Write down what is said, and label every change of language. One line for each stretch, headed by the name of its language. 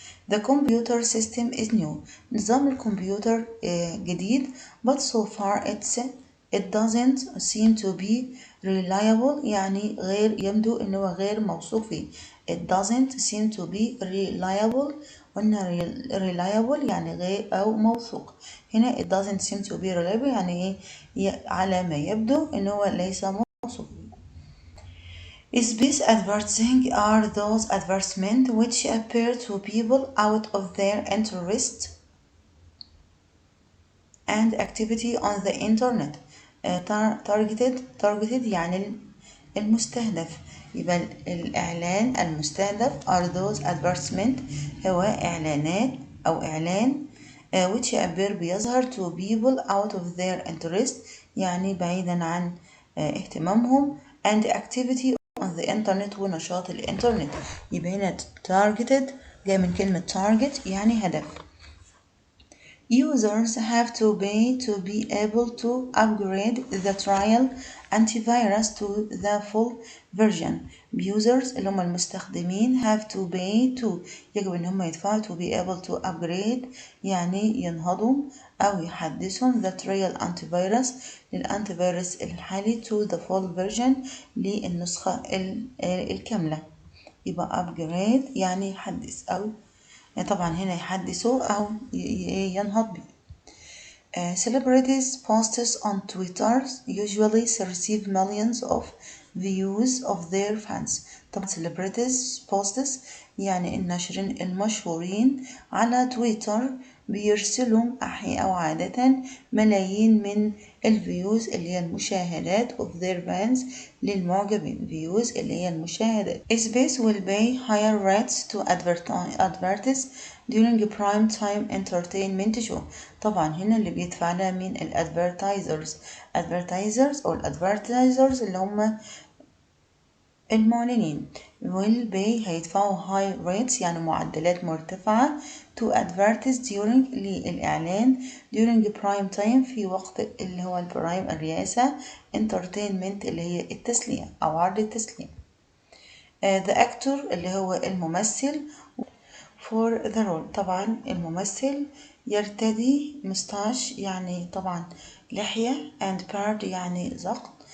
English: The computer system is new.
Arabic: نظام الكمبيوتر جديد
English: but so far it doesn't seem to be reliable
Arabic: يعني يبدو إنه غير موثوق فيه.
English: It doesn't seem to be reliable
Arabic: قلنا
English: reliable
Arabic: يعني غير أو موثوق. هنا
English: it doesn't seem to be reliable
Arabic: يعني على ما يبدو إنه ليس موثوق.
English: Space advertising are those advertisements which appear to people out of their interest and activity on the internet.
Arabic: targeted يعني المستهدف يبقى الإعلان المستهدف
English: are those advertisements
Arabic: هو إعلانات أو إعلان
English: which appear
Arabic: بيظهر
English: to people out of their interest
Arabic: يعني بعيدا عن اهتمامهم
English: and activity on the internet
Arabic: ونشاط الإنترنت يبقى هنا targeted جاي من كلمة target يعني هدف.
English: Users have to pay to be able to upgrade the trial antivirus to the full version. Users
Arabic: اللي هم المستخدمين
English: have to pay to
Arabic: يجب ان هم يدفعوا
English: to be able to upgrade
Arabic: يعني ينهضوا او يحدثوا
English: the trial antivirus
Arabic: للانتيفيروس الحالي
English: to the full version
Arabic: للنسخة الكاملة. يبقى upgrade يعني يحدث او طبعا هنا يحدثوا أو ينهض به.
English: Celebrities posts on Twitter usually receive millions of views of their fans.
Arabic: طبعا celebrities posts يعني الناشرين المشهورين على تويتر بيرسلوا أو عادة ملايين من الفيوز اللي هي المشاهدات
English: of their fans
Arabic: للمعجبين. views اللي هي المشاهدات.
English: Space will pay higher rates to advertise during prime time entertainment show.
Arabic: طبعا هنا اللي بيدفع لها مين؟ الادفرتايزرز. advertisers أو الادفرتايزرز اللي هم المعلنين.
English: will pay
Arabic: هيدفعوا
English: high rates
Arabic: يعني معدلات مرتفعة
English: to advertise during
Arabic: للإعلان
English: during prime time
Arabic: في وقت اللي هو البرايم الرئاسة entertainment اللي هي التسلية أو عرض التسلية.
English: the actor
Arabic: اللي هو الممثل
English: for the role.
Arabic: طبعا الممثل يرتدي مستاش يعني طبعا لحية
English: and beard
Arabic: يعني زقط.